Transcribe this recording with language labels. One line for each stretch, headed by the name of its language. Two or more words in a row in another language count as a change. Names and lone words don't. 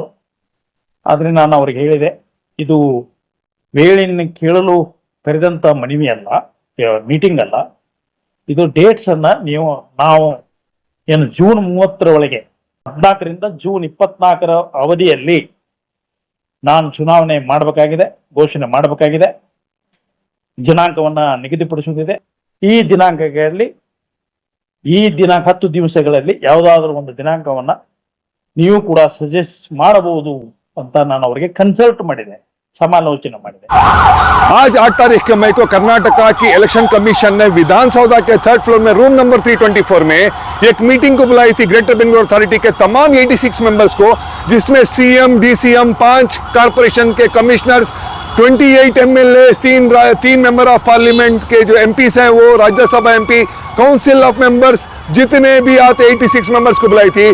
Kannada: ಆದರೆ ನಾನು ಅವ್ರಿಗೆ ಹೇಳಿದೆ, ಇದು ವೇಳೆಯನ್ನು ಕೇಳಲು ಕರೆದಂಥ ಮನವಿ ಅಲ್ಲ, ಮೀಟಿಂಗ್ ಅಲ್ಲ, ಇದು ಡೇಟ್ಸ್ ಅನ್ನ ನಾವು ಏನು ಜೂನ್ 30 ಒಳಗೆ 14ರಿಂದ ಜೂನ್ 24 ಅವಧಿಯಲ್ಲಿ ನಾನು ಚುನಾವಣೆ ಮಾಡಬೇಕಾಗಿದೆ, ಘೋಷಣೆ ಮಾಡಬೇಕಾಗಿದೆ, ದಿನಾಂಕವನ್ನ ನಿಗದಿಪಡಿಸುತ್ತಿದೆ। ಈ ದಿನಾಂಕಗಳಲ್ಲಿ ಈ ದಿನಾಂಕ 10 ದಿವಸಗಳಲ್ಲಿ ಯಾವುದಾದ್ರೂ ಒಂದು ದಿನಾಂಕವನ್ನ ನೀವು ಕೂಡ ಸಜೆಸ್ಟ್ ಮಾಡಬಹುದು ಅಂತ ನಾನು ಅವರಿಗೆ ಕನ್ಸಲ್ಟ್ ಮಾಡಿದೆ, समालोचना ಮಾಡಿದೆ।
Hindi: आज 8 तारीख के मई को कर्नाटका की
English: election commission
Hindi: ने विधानसौधा के 3rd फ्लोर में
English: room number
Hindi: 324 में एक मीटिंग को बुलाई थी ग्रेटर बेंगलुरु अथॉरिटी के तमाम 86 मेंबर्स को, जिसमें CM, DCM, 5 कारपोरेशन के कमिश्नर्स, 28 MLA, 3
English: member of parliament
Hindi: के जो MPs हैं वो, राज्यसभा MP,
English: council of members,
Hindi: जितने भी आते 86 मेंबर्स को बुलाई थी।